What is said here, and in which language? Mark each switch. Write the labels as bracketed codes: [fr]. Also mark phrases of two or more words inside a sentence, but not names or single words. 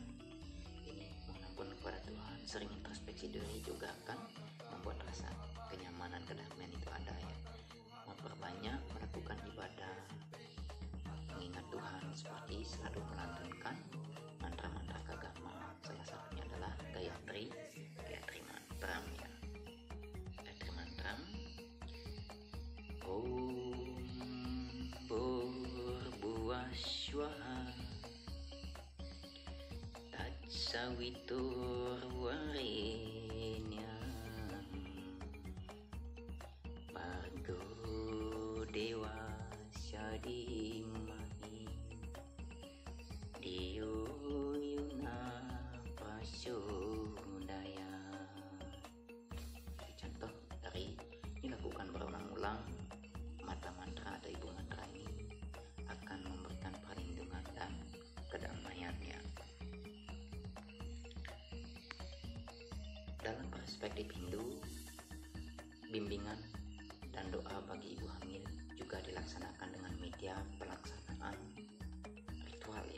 [id] Ini mohon ampun kepada Tuhan. Sering introspeksi diri juga akan membuat rasa kenyamanan, kedamaian itu ada ya. Memperbanyak melakukan ibadah, mengingat Tuhan, seperti selalu melantunkan mantra-mantra keagamaan. Salah satunya adalah Gayatri Mantram ya. [sa] Gayatri Mantram, Om Bhurbuva Swaha Tatsaviturvarenyam Bhargo Devasya Dhimahi Dhiyo Yona Prachodaya. [id] Contoh dari dilakukan berulang-ulang, mata mantra atau ibu mantra ini akan memberikan perlindungan dan kedamaiannya. Dalam perspektif Hindu, bimbingan dan doa bagi ibu hamil juga dilaksanakan dengan media pelaksanaan ritual ya.